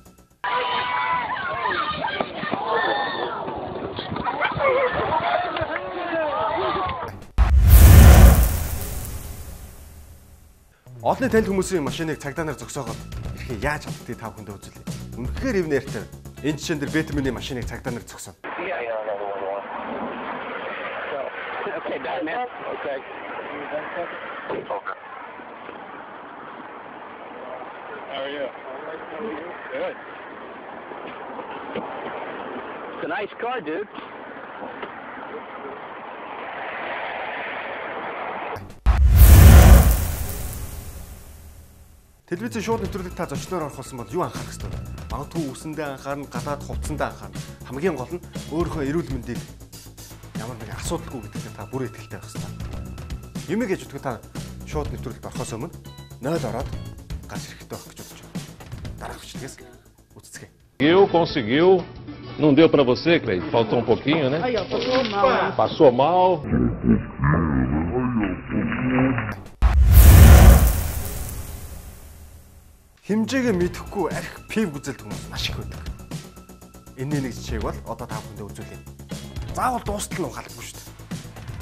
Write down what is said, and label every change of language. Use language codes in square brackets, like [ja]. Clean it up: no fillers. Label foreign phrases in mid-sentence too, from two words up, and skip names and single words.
[mn] Олонний танил хүмүүсийн машиныг цагдаа нар зогсоогоод ирэхэд яаж авдгийг та бүхэндээ үзүүлье. Үнэхээр эв нэртэй. Энэ жишээн дээр Бэтмений машиныг цагдаа нар зогсооно. [en] Okay, Batman. Okay. How are you? Good. It's a nice car, dude. [mn] Телевизэн шууд нэвтрүүлэгт та зочноор орох болсон бол юу анхаарах ёстой вэ? Магадгүй үсэндээ анхаарна, гадаад хувцсандаа анхаарна. Хамгийн гол нь өөрийнхөө эрүүл мэндийг ямар нэгэн асуудалгүй гэдэгт та бүр итгэлтэй байх ёстой. Юмэг гэж утга та шууд нэвтрүүлэгт орохоос өмнө 0 ороод гарч ирэхтэй байх гэж бодож байна. Дараах бичлэгээс үзцгээе. [pt] Conseguiu. Não deu pra você, Cleide? Faltou um pouquinho, né? Aí, ó, passou mal. Passou mal. [mn] Хэмжээгээ мэдэхгүй арх пив гүзэлдэг хүмүүс маш их байдаг. Энэ нэг жишээг бол одоо та бүхэндээ үзүүлье. Заавал дуустал нь ухаалгүй шүү дээ.